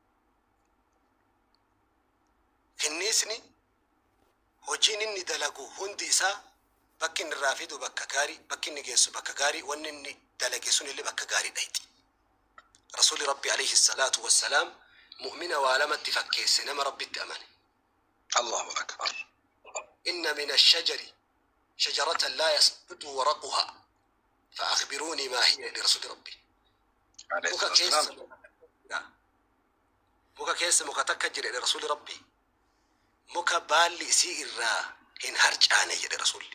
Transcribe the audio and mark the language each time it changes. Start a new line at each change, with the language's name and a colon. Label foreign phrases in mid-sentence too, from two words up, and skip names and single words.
Oromo: Kinniisni hojiin inni dalagu hundi isaa bakki inni irraa fidu bakka gaarii bakki inni geessu bakka gaarii wanni inni dalage sunillee bakka gaarii dhayti. Rasuuli Rabbi
Arabic: عليه الصلاة والسلام
Oromo: mu'mina waa lamatti fakkeesse nama Rabbitti amane.
Arabic: الله أكبر. إن من الشجر شجرة لا يسقط ورقها فأخبروني ما هي li Rasuuli Rabbi.
Oromo: Muka keessa muka takka jire Rasuuli Rabbi. Muka baalli isii irraa hin harcaane jedhe Rasuulli.